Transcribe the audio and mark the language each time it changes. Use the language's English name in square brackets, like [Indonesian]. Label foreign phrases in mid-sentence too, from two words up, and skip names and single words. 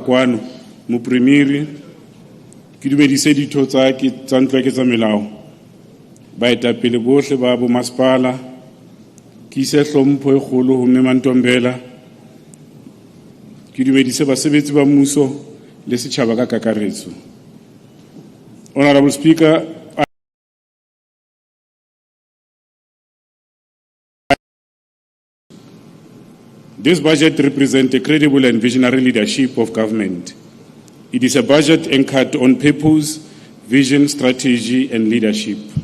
[Southern Sotho] kwano mopremieri ke dumedise ditho tsa ntlo ke tsa melao baetapele bohle ba bo masepala ke se hlompho e kgolo ho mme Mantombela ke dumedise basebetsi ba mmuso le setjhaba ka kakaretso. [English] Honourable Speaker, this budget represents a credible and visionary leadership of government. It is a budget anchored on purpose, vision, strategy, and leadership.